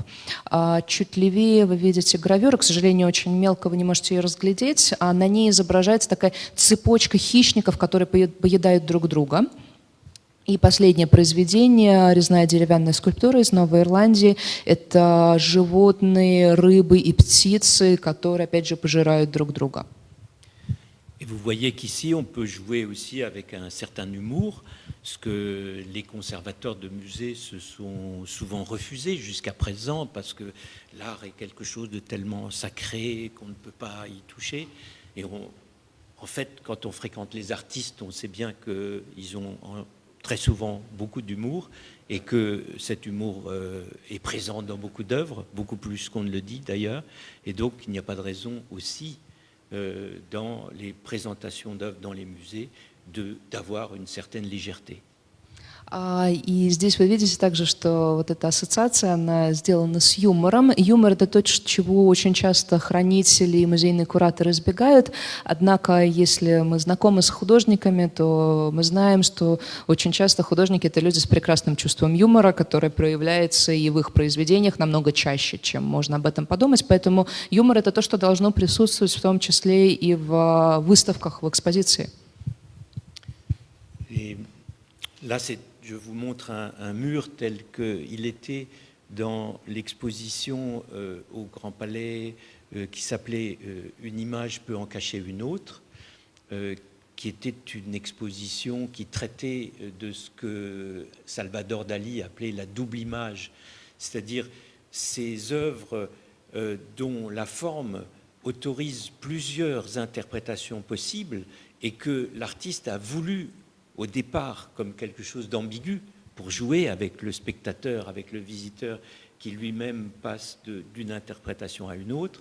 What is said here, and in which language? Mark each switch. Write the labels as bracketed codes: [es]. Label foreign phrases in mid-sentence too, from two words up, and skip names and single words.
[ru] Чуть левее вы видите гравюру, к сожалению, очень мелко, вы не можете ее разглядеть. На ней изображается такая цепочка хищников, которые поедают друг друга. И последнее произведение, резная деревянная скульптура из Новой Ирландии, это животные, рыбы и птицы, которые, опять же, пожирают друг друга. [fr] Et vous voyez qu'ici, on peut jouer aussi avec un certain humour, ce que les conservateurs de musées se sont souvent refusés jusqu'à présent, parce que l'art est quelque chose de tellement sacré qu'on ne peut pas y toucher. Et en fait, quand on fréquente les artistes, on sait bien qu'ils ont très souvent beaucoup d'humour et que cet humour est présent dans beaucoup d'œuvres, beaucoup plus qu'on ne le dit d'ailleurs. Et donc, il n'y a pas de raison aussi dans les présentations d'œuvres dans les musées d'avoir une certaine légèreté. [ru] И здесь вы видите также, что вот эта ассоциация, она сделана с юмором. Юмор — это то, чего очень часто хранители и музейные кураторы избегают. Однако, если мы знакомы с художниками, то мы знаем, что очень часто художники — это люди с прекрасным чувством юмора, которое проявляется и в их произведениях намного чаще, чем можно об этом подумать. Поэтому юмор — это то, что должно присутствовать в том числе и в выставках, в экспозиции. [fr] Et là, je vous montre un mur tel qu'il était dans l'exposition au Grand Palais qui s'appelait « Une image peut en cacher une autre », qui était une exposition qui traitait de ce que Salvador Dali appelait la double image, c'est-à-dire ces œuvres dont la forme autorise plusieurs interprétations possibles et que l'artiste a voulu au départ comme quelque chose d'ambigu pour jouer avec le spectateur, avec le visiteur qui lui-même passe d'une interprétation à une autre.